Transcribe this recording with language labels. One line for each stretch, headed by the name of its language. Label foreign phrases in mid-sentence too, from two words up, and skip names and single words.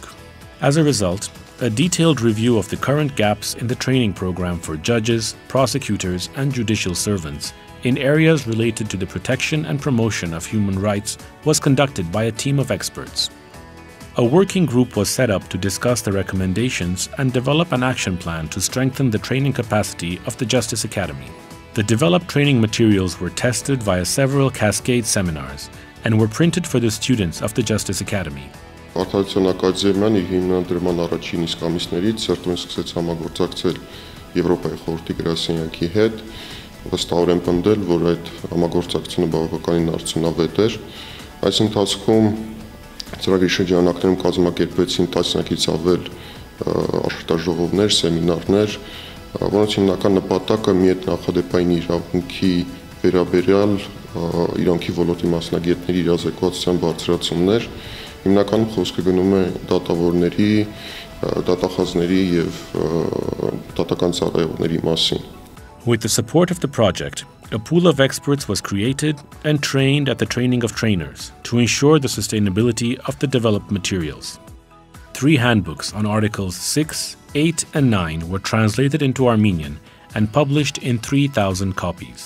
English: As a result, a detailed review of the current gaps in the training program for judges, prosecutors, and judicial servants in areas related to the protection and promotion of human rights was conducted by a team of experts. A working group was set up to discuss the recommendations and develop an action plan to strengthen the training capacity of the Justice Academy. The developed training materials were tested via several cascade seminars and were printed for the students of the Justice Academy.
Armenian: Արդարության ակադեմիան իր հիմնադրման առաջին իսկ ամիսներից certamen սկսեց համագործակցել Եվրոպայի խորհրդի գրասենյակի հետ, վստահորեն պնդել, որ այդ համագործակցությունը բավականին արդյունավետ էր։ Այս ընթացքում ծրագրի շրջանակներում կազմակերպվեցին տասնյակից ավել աշխատաժողովներ, սեմինարներ, որոնց հիմնական նպատակը մի այդ նախադեպային իրավունքի վերաբերյալ իրանքի ոլորտի մասնագետների իրազեկվածության բարձրացումն էր։ Հիմնականում խոսքը գնում է դատավորների, դատախազների եւ դատական ծառայողների մասին։
English: With the support of the project, a pool of experts was created and trained at the training of trainers to ensure the sustainability of the developed materials. 3 handbooks on Articles 6, 8, and 9 were translated into Armenian and published in 3,000 copies.